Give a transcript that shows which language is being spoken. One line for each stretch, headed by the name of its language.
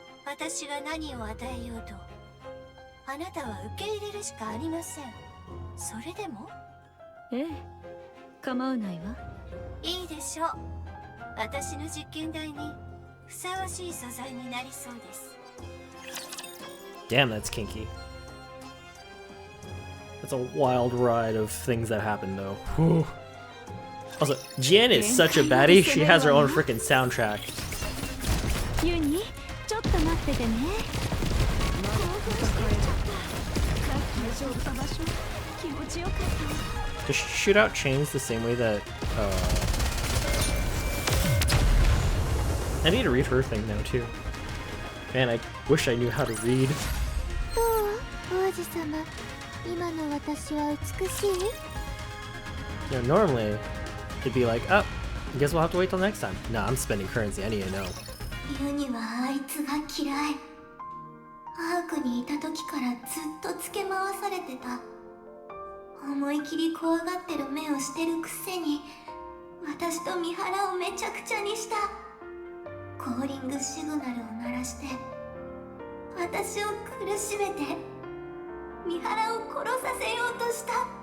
Japanese: 私が何を与えようとあなたは受け入れるしかありません。それでもええ、構わないわ。いいでしょう。私の実験台にふさわしい素材になりそうです。
English: Damn, that's kinky. That's a wild ride of things that happen, though. Whew. Also, Jen is such a baddie. She has her own freaking soundtrack.
Japanese: ユニ、ちょっと待っててね。気持ちよかった。
English: Does she shoot out chains the same way that, I need to read her thing now, too. Man, I wish I knew how to read.
Japanese: どう王子様、今の私は美しい？
English: You know, normally, it'd be like, oh, I guess we'll have to wait till next time. Nah, I'm spending currency. I need to know.
Japanese: ユニはあいつが嫌い。アークにいた時からずっとつけ回されてた。思い切り怖がってる目をしてるくせに私と三原をめちゃくちゃにした。コーリングシグナルを鳴らして私を苦しめて三原を殺させようとした。